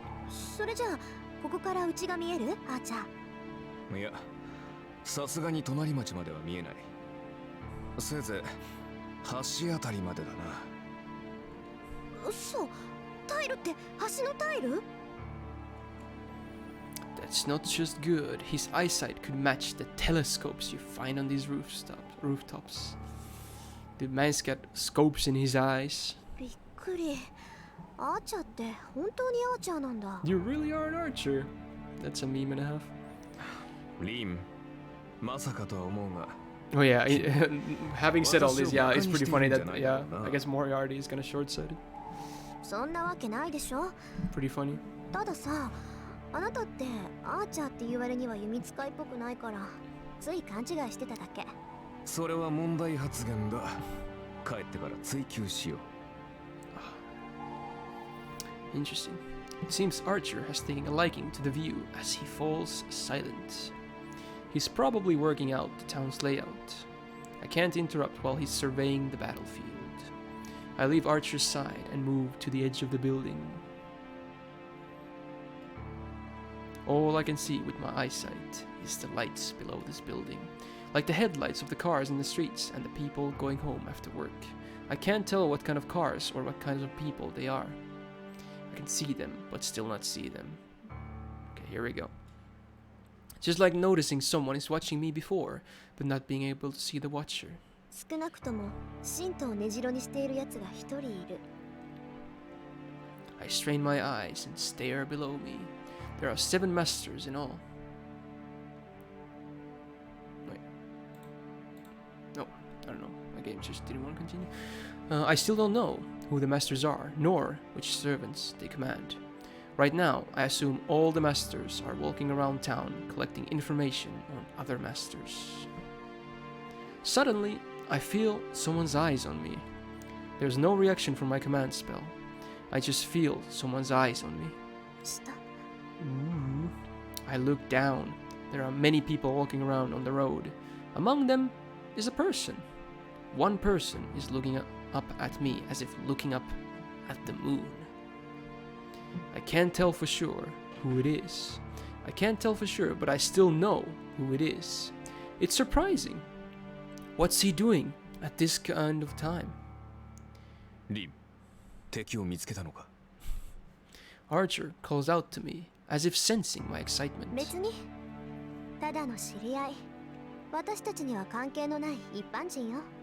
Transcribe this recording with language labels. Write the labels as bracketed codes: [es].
[ja] それじゃあここから家が見える？あーちゃん。いや、さすがに隣町までは見えない。せいぜい橋あたりまでだな。嘘。タイルって橋のタイル？ [en] That's not just good. His eyesight could match the telescopes you find on these rooftops. The man's got scopes in his eyes. [ja] びっくり。アーチャーって本当にアーチャーなんだ。 [en] You really are an archer. That's a meme and a half. [ja] リン、まさかとは思うが。 [en] Oh yeah, having said all this, yeah, it's pretty funny that, yeah, I guess Moriarty is kind of short-sighted. [ja] そんなわけないでしょ。 [en] Pretty funny. [ja] たださ、あなたってアーチャーって言われには弓使いっぽくないからつい勘違いしてただけ。それは問題発言だ。帰ってから追求しよう。 [en] Interesting. It seems Archer has taken a liking to the view as he falls silent. He's probably working out the town's layout. I can't interrupt while he's surveying the battlefield. I leave Archer's side and move to the edge of the building. All I can see with my eyesight is the lights below this building, like the headlights of the cars in the streets and the people going home after work. I can't tell what kind of cars or what kinds of people they are. I can see them, but still not see them. Okay, here we go. Just like noticing someone is watching me before, but not being able to see the watcher. [ja] 少なくとも神道を根城にしている奴が一人いる。 [en] I strain my eyes and stare below me. There are 7 masters in all. Wait. No, I don't know. My game just didn't want to continue. I still don't know who the masters are, nor which servants they command. Right now, I assume all the masters are walking around town collecting information on other masters. Suddenly, I feel someone's eyes on me. There's no reaction from my command spell. I just feel someone's eyes on me. [ja] 下。 [en] Ooh. I look down. There are many people walking around on the road. Among them is a person. One person is looking up at me as if looking up at the moon. I can't tell for sure who it is. I can't tell for sure, but I still know who it is. It's surprising. What's he doing at this kind of time? [ja] リン、敵を見つけたのか。 [en] Archer calls out to me, as if sensing my excitement. [ja] 別にただの知り合い。私たちには関係のない一般人よ。